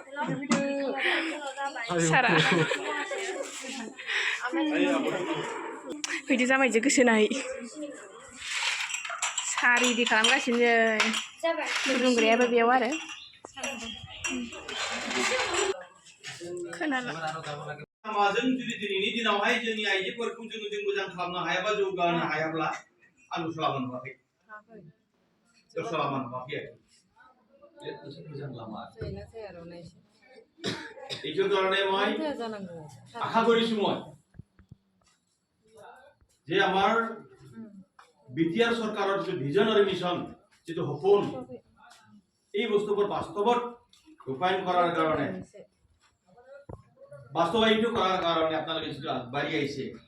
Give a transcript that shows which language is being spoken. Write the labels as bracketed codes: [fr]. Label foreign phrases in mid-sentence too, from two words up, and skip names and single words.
[brx] सारा फैदो जामायजो गोसोनाय साहा रेडि खालामगासिनो फुदुंग्रायाबो बेयाव आरो माजों जुदि दिनैनि दिनावहाय जोंनि आइजोफोरखौ जों मोजां खालामनो हायाबा जौगाहोनो हायाब्ला आं दस्रालामा नुवाखै दस्रालामा नुवाखै मोजां लामा [as] এইটোৰ কাৰণে মই আশা কৰিছো মই যে আমাৰ বিটিআৰ চৰকাৰৰ যে ভিজন আৰু মিছন যেটো সপোন এই বস্তুবোৰ বাস্তৱত ৰূপায়ণ কৰাৰ কাৰণে বাস্তৱায়িত কৰাৰ কাৰণে আপোনালোকে যেটো আগবাঢ়ি আহিছে